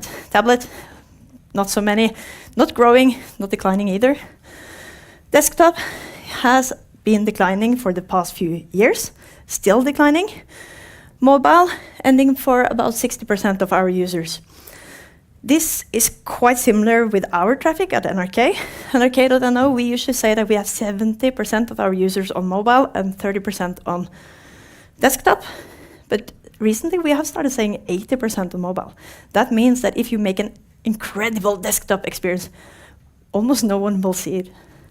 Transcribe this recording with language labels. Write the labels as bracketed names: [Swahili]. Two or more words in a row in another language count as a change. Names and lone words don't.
[English] Tablet, not so many, not growing, not declining either. Desktop has been declining for the past few years, still declining. Mobile, ending for about 60% of our users. This is quite similar with our traffic at NRK. NRK.no, we usually say that we have 70% of our users on mobile and 30% on desktop. But recently we have started saying 80% on mobile. That means that if you make an incredible desktop experience, almost no one will see it.